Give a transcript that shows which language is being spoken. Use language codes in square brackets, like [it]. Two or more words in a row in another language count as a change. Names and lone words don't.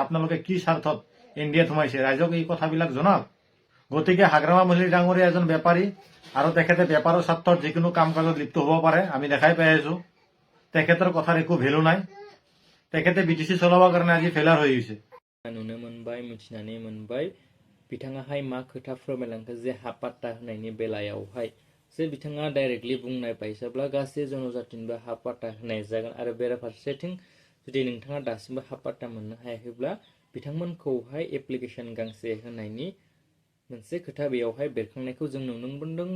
[as] আপোনালোকে কি স্বাৰ্থত NDAত সোমাইছে ৰাইজক এই কথাবিলাক জনাওক। গতিকে হাগ্ৰামা মল্লিক ডাঙৰীয়া এজন বেপাৰী আৰু তেখেতে বেপাৰৰ স্বাৰ্থত যিকোনো কাম কাজত লিপ্ত হ'ব পাৰে আমি দেখাই পাই আছো। তেখেতৰ কথাৰ একো ভেলু নাই। তেখেতে BTC চলাবৰ কাৰণে আজি ফেইলাৰ হৈ গৈছে। [brx] नुनो मोनबाय मिथिनानै मोनबाय बिथाङाहाय मा खोथा फोरमायलांखो जे हा पाट्टा होनायनि बेलायावहाय जे बिथाङा डाइरेक्टलि बुंनाय बायसाब्ला गासै जनजातिनिबो हा पाट्टा होनाय जागोन आरो बेराफारसेथिं जुदि नोंथाङा दासिमबो हा पाट्टा मोननो हायाखैब्ला बिथांमोनखौहाय एप्लिकेशन गांसे होनायनि मोनसे खोथा बेयावहाय बेरखांनायखौ जों नुनो मोनदों।